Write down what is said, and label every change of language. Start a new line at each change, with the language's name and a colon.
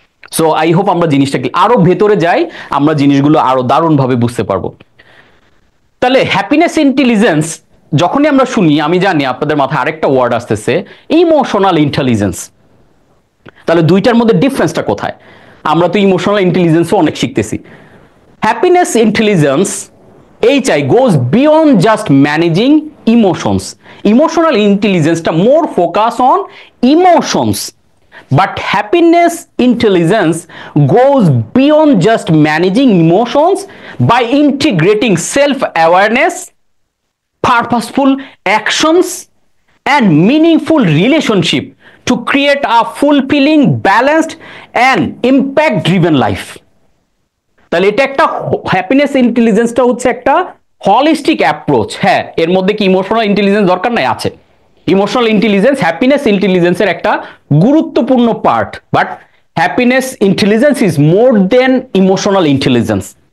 English: so I hope
Bangla: আমরা জিনিসটাকে আরো ভেতরে যাই, আমরা জিনিসগুলো আরো দারুণভাবে বুঝতে পারবো। তাহলে হ্যাপিনেস ইন্টেলিজেন্স যখনই আমরা শুনি, আমি জানি আপনাদের মাথায় আরেকটা ওয়ার্ড আসতেছে, ইমোশনাল ইন্টেলিজেন্স। তাহলে দুইটার মধ্যে ডিফারেন্সটা কোথায়? আমরা তো ইমোশনাল ইন্টেলিজেন্সও অনেক শিখতেছি।
English: Happiness intelligence HI goes beyond just managing emotions. Emotional intelligence টা more focus on emotions. But happiness intelligence goes beyond just managing emotions by integrating self-awareness, purposeful actions, and meaningful relationship to to create a fulfilling, balanced and impact driven life.
Bangla: তাহলে এটা একটা happiness ইন্টেলিজেন্সটা হচ্ছে একটা holistic approach. হ্যাঁ, এর মধ্যে কি emotional intelligence দরকার নাই? আছে। ইমোশনাল ইন্টেলিজেন্স হ্যাপিনেস ইন্টেলিজেন্সের একটা গুরুত্বপূর্ণ part,
English: But happiness intelligence is more than emotional intelligence.